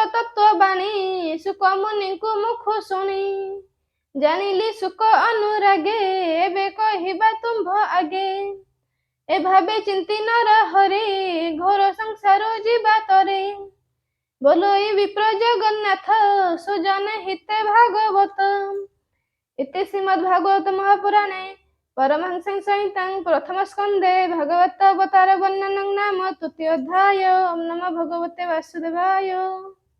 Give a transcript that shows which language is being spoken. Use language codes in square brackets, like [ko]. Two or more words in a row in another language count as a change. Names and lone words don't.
[or] ତତ୍ତ୍ୱବାଣୀ ସୁକ ମୁନିଙ୍କୁ ମୁଖ ଶୁଣି ଜାଣିଲି ସୁକ ଅନୁରାଗେ ଏବେ କହିବା ତୁମ୍ଭ ଆଗେ ଏ ଭାବେ ଚିନ୍ତି ନର ହରି ଘୋର ସଂସାର ଯିବା ତରେ ବୋଲୋଇ ବିପ୍ର ଜଗନ୍ନାଥ ସୁଜନ ହିତେ ଭାଗବତ [sa] इति श्रीमद्भागवत महापुराणे परमहंस संहितां प्रथम स्कन्धे भगवत अवतार वर्णनं नाम तृतीयोऽध्याय। ओम नमो भगवते वासुदेवाय।